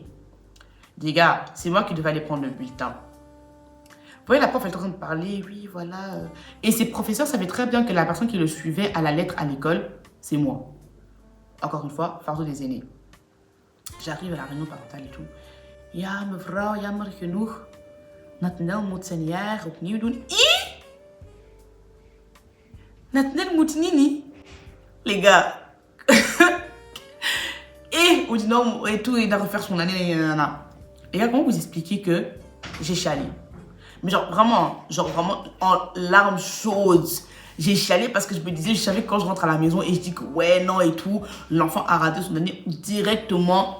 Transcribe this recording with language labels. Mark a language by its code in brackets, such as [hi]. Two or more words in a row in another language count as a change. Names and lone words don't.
[fr] Les gars, c'est moi qui devais aller prendre le bulletin. Vous voyez, la prof est en train de parler, oui, voilà. Et ses professeurs savaient très bien que la personne qui le suivait à la lettre à l'école, c'est moi. Encore une fois, fardeau des aînés. J'arrive à la réunion parentale et tout. [nl] Ja, mevrouw, jammer genoeg. Natnel moet zijn jaar opnieuw doen. Natnel moet nini. [fr] Les gars. Et on dit non, et tout, il doit refaire son année. Et là, comment vous expliquer que j'ai chialé? Mais genre vraiment en larmes chaudes. J'ai chialé parce que je me disais, je savais que quand je rentre à la maison et je dis que ouais, non et tout, l'enfant a raté son année directement.